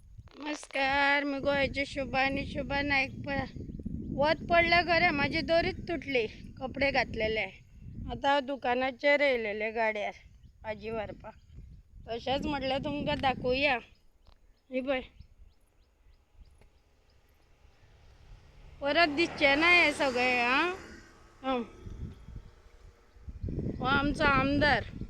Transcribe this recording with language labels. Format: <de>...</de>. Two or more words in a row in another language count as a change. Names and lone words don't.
<mr>नमस्कार, मी गोव्याची शुभा आणि शुभा नाईक. वत पडलं खरं, माझी दोरीच तुटली कपडे घातलेले.</mr> <kok>आता दुकानाचेर येयलेले गाड्यार भाजी व्हरपा. तशेंच म्हटलें तुमकां दाखोवया. ही पळय, परत दिसचें ना हे सगळें. हो आमचो आमदार.</kok>